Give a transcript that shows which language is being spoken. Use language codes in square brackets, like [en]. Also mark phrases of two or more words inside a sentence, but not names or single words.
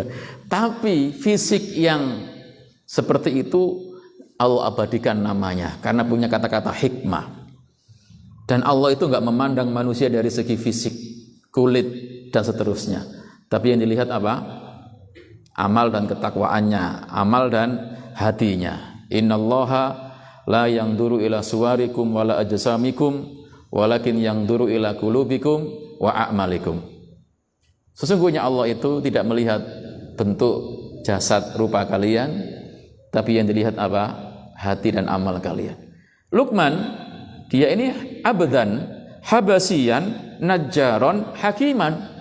[id] Tapi fisik yang seperti itu Allah abadikan namanya karena punya kata-kata hikmah. Dan Allah itu enggak memandang manusia dari segi fisik, kulit dan seterusnya. Tapi yang dilihat apa? Amal dan ketakwaannya, amal dan hatinya. [ar] إن الله لا ينظر إلى صوركم ولا أجسامكم ولكن ينظر إلى قلوبكم وأعمالكم. [id] Sesungguhnya Allah itu tidak melihat bentuk jasad rupa kalian, tapi yang dilihat apa? Hati dan amal kalian. [ar] Luqman, [id] dia ini [ar] عبدا حبشيا نجارا حكيما.